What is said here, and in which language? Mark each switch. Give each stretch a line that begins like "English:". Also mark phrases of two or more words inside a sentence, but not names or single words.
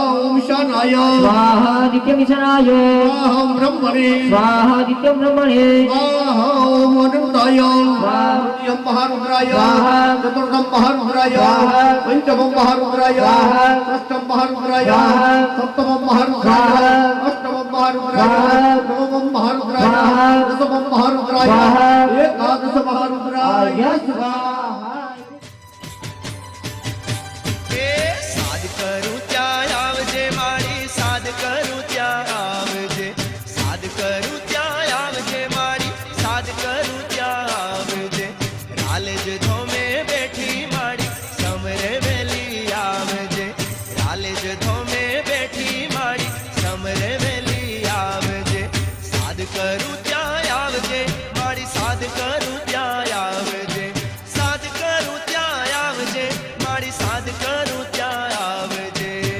Sanskrit: ओम ईशानाय स्वाहा द्वितीयं ईशानाय स्वाहा ओम ब्रह्मणे स्वाहा द्वितीयं ब्रह्मणे स्वाहा ओम अनंताय स्वाहा तृतीयं महारुद्राय स्वाहा चतुर्थं महारुद्राय स्वाहा पंचमं महारुद्राय स्वाहा षष्ठं महारुद्राय स्वाहा सप्तमं महारुद्राय अष्टमं महारुद्राय नवमं महारुद्राय दशमं महारुद्राय एकादश महारुद्राय स्वाहा
Gujarati: સાધ કરું ત્યાં આવજે મારી સાધ કરું ત્યાં આવજે સાધ કરું ત્યાં આવજે મારી સાધ કરું ત્યાં આવજે રાલેજ ધોમે બેઠી મારી સમરે વેલી આવજે રાલેજ ધોમે બેઠી મારી સમરે વેલી આવજે સાધ કરું ત્યાં આવજે મારી સાધ કરું ત્યાં આવજે સાધ કરું ત્યાં આવજે મારી સાધ કરું ત્યાં આવજે